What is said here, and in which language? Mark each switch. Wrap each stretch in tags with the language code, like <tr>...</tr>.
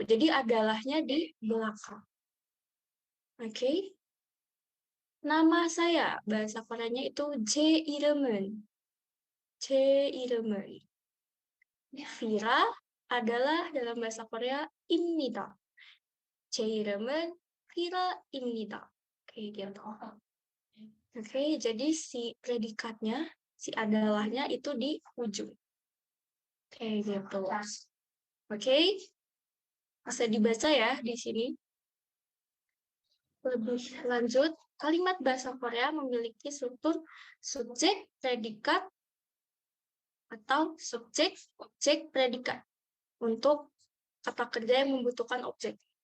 <id>Jadi adalahnya di belakang. Oke? Nama saya, bahasa Koreanya itu</id> <ko>제 이름은. 제 이름은.</ko> <id>Vira adalah dalam bahasa Korea 입니다.</id> <ko>제 이름은 Vira입니다.</ko> <id>Kayak gitu. Oke, jadi si predikatnya, si adalahnya itu di ujung. Kayak gitu. Oke? Bisa dibaca ya di sini. Lebih lanjut, kalimat bahasa Korea memiliki struktur subjek, predikat, atau subjek, objek, predikat untuk kata kerja yang membutuhkan objek.</id>